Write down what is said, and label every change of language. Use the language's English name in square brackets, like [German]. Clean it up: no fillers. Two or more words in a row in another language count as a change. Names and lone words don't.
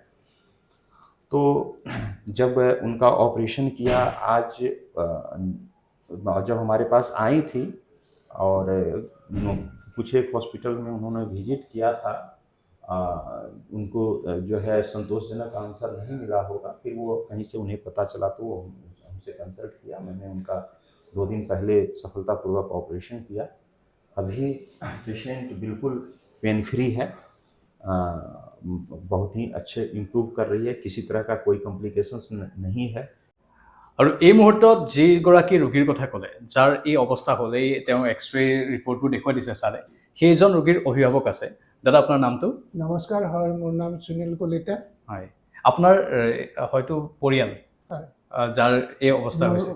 [Hindi] तो जब उनका ऑपरेशन किया, आज जब हमारे पास आई थी और कुछ एक हॉस्पिटल में उन्होंने विजिट किया था, उनको जो है संतोषजनक आंसर नहीं मिला होगा, फिर वो कहीं से उन्हें पता चला तो वो हमसे कंसल्ट किया। मैंने उनका 2 दिन पहले सफलतापूर्वक ऑपरेशन किया। अभी पेशेंट बिल्कुल [English] pain free [Hindi] है, बहुत ही अच्छे इम्प्रूव कर रही है, किसी तरह का कोई कॉम्प्लिकेशंस नहीं है। [Assamese] আৰু এই মুহূৰ্তত যিগৰাকী ৰোগীৰ কথা ক'লে, যাৰ এই অৱস্থা হ'লেই তেওঁ এক্সৰে ৰিপৰ্টবোৰ দেখুৱাই দিছে ছাৰে, সেইজন ৰোগীৰ অভিভাৱক আছে। দাদা, আপোনাৰ নামটো? নমস্কাৰ, হয়, মোৰ নাম সুনীল কলিতা। হয়, আপোনাৰ হয়তো পৰিয়াল হয়, যাৰ এই অৱস্থা হৈছে,